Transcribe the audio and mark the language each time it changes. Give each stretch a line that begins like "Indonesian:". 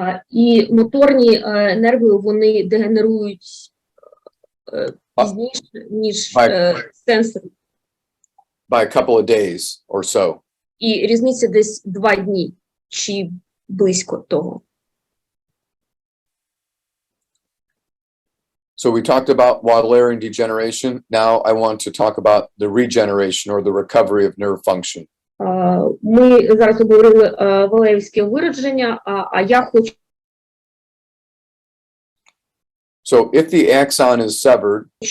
Ukrainian: І моторні нерви, вони дегенерують пізніше, ніж сенсорні.
English: By a couple of days or so.
Ukrainian: І різниця десь 2 дні, чи близько того.
English: So we talked about Wallerian degeneration. Now I want to talk about the regeneration or the recovery of nerve function.
Ukrainian: Ми зараз обговорили валерівське виродження, а я хочу...
English: So if the axon is severed,